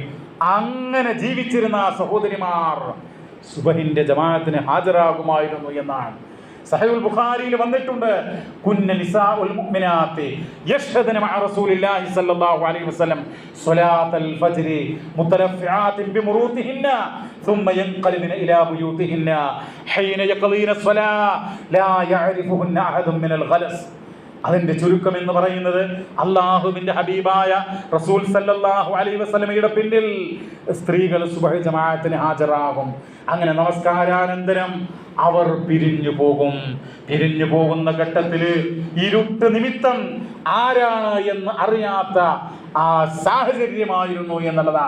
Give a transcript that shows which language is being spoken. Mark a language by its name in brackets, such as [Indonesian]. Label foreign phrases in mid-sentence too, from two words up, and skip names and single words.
[Malayalam] അങ്ങനെ ജീവിച്ചിരുന്ന സഹോദരിമാർ സുബഹിന്റെ ജമാഅത്തിന് ഹാജരാകുമായിരുന്നു എന്നാണ് സഹീഹുൽ ബുഖാരിയിൽ വന്നിട്ടുണ്ട്. [Arabic] كن نساء المؤمنات يشهدن مع رسول الله صلى الله عليه وسلم صلاة الفجر متلفعات بمروطهن ثم ينقلبن الى بيوتهن حين يقضين الصلاه لا يعرفهن احد من الغلس [Malayalam] അതിന്റെ ചുരുക്കം എന്ന് പറയുന്നത് അള്ളാഹുവിന്റെ ഹബീബായ റസൂൽ സല്ലല്ലാഹു അലൈഹി വസല്ലമയുടെ പിന്നിൽ സ്ത്രീകൾ സുബ്ഹ് ജമാഅത്തിന് ഹാജരാകും. അങ്ങനെ നമസ്കാരാനന്തരം അവർ പിരിഞ്ഞു പോകും. പിരിഞ്ഞു പോകുന്ന ഘട്ടത്തിൽ ഇരുട്ട് നിമിത്തം ആരാണ് എന്ന് അറിയാത്ത ആ സാഹചര്യമായിരുന്നു എന്നുള്ളതാണ്.